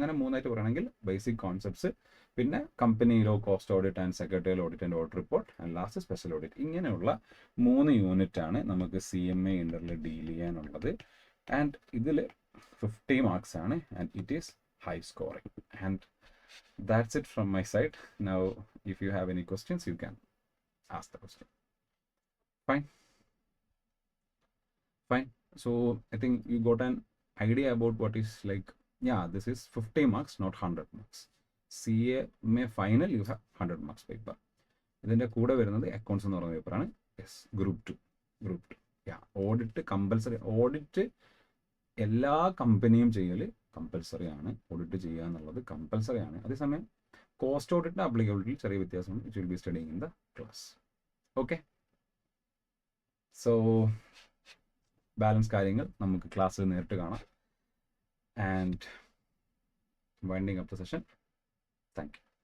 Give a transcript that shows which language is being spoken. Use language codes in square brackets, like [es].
[ml] അങ്ങനെ 3ആയിട്ട് പറയുകയാണെങ്കിൽ basic concepts, പിന്നെ കമ്പനിയിലോ cost audit and secretarial audit and audit report, and last special audit. ഇങ്ങനെയുള്ള 3 യൂണിറ്റാണ് നമുക്ക് CMA ഇൻ്ററിൽ ഡീൽ ചെയ്യാനുള്ളത്. [en] And ഇതിൽ 50 marks ആണ്, and it is high scoring. And that's it from my side. Now if you have any questions you can ask the question. Fine. So I think you got an idea about what is like, yeah, this is 50 marks, not 100 marks. CMA final you have 100 marks paper. [ml] ഇതിൻ്റെ കൂടെ വരുന്നത് accounts എന്ന് പറയുന്ന പേപ്പറാണ്. Yes, group 2. യാ, audit compulsory. Audit എല്ലാ കമ്പനിയും ചെയ്യൽ compulsory ആണ്. ഓഡിറ്റ് ചെയ്യുക എന്നുള്ളത് കമ്പൽസറി ആണ്. അതേസമയം കോസ്റ്റ് ഓഡിറ്റിൻ്റെ അപ്ലിക്കബിലിറ്റി ചെറിയ വ്യത്യാസമുണ്ട്. [en] It will be studying in the class. Okay, [ml] so balance കാര്യങ്ങൾ നമുക്ക് ക്ലാസ്സിൽ നേരിട്ട് കാണാം. [en] And winding up the session. Thank you.